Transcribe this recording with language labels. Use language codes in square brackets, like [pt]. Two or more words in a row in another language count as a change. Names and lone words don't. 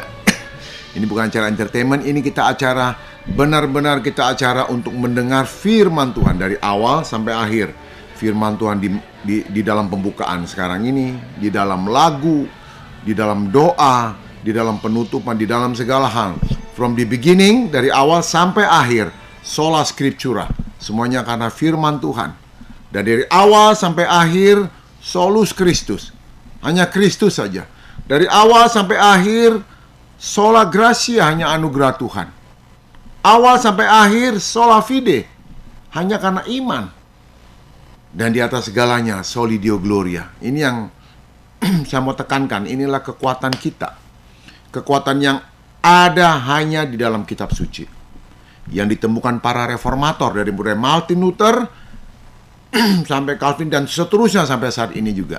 [id] Ini bukan acara entertainment, ini kita acara benar-benar kita acara untuk mendengar firman Tuhan dari awal sampai akhir. Firman Tuhan di dalam pembukaan sekarang ini, di dalam lagu, di dalam doa, di dalam penutupan, di dalam segala hal. [en] From the beginning, [id] dari awal sampai akhir. [la] Sola Scriptura, [id] semuanya karena firman Tuhan. Dan dari awal sampai akhir [la] solus Christus, [id] hanya Kristus saja. Dari awal sampai akhir [la] sola gratia, [id] hanya anugerah Tuhan. Awal sampai akhir [la] sola fide, [id] hanya karena iman. Dan di atas segalanya [la] soli Deo gloria. [id] Ini yang saya mau tekankan, inilah kekuatan kita. Kekuatan yang ada hanya di dalam kitab suci, yang ditemukan para reformator dari mulai Martin Luther sampai Calvin dan seterusnya sampai saat ini juga.